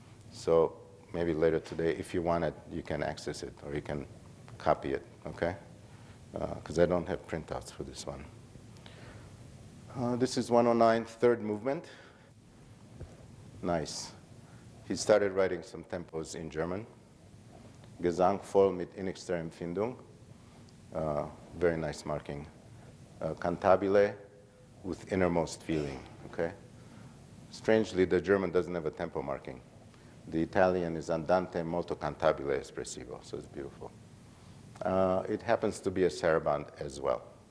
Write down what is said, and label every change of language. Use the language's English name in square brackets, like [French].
[English] So maybe later today, if you want it, you can access it, or you can copy it, okay? Because I don't have printouts for this one. This is 109, third movement. Nice. He started writing some tempos in German. [German] Gesang voll mit innigster Empfindung. [English] Very nice marking. Cantabile with innermost feeling, okay? Strangely, the German doesn't have a tempo marking. The Italian is andante molto cantabile espressivo, so it's beautiful. It happens to be a saraband as well.